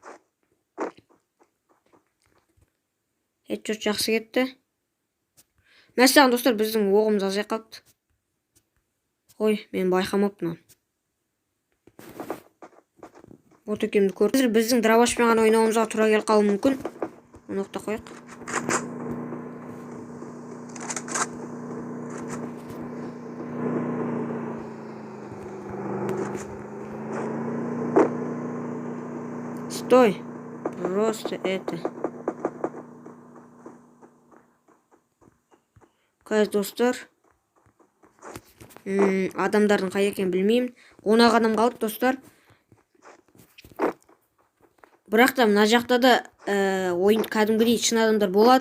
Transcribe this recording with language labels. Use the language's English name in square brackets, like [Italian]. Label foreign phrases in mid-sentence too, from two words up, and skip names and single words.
[Kazakh] Хедшот жақсы кетті. Мәссаған достар, біздің оғымыз азай қалыпты. Ой, мен байқамаппын. Вот екенімді көрдім. Қазір біздің дробашпен ғана ойнауымызға тура келіп қалуы мүмкін. Оны оқта қояйық. [Russian] Стой. Просто это. [Kazakh] Қазір достар. Адамдардың қай екенін білмеймін. 10 адам қалды достар. Бірақ та мына жақта да ойын кәдімгідей шын адамдар болады.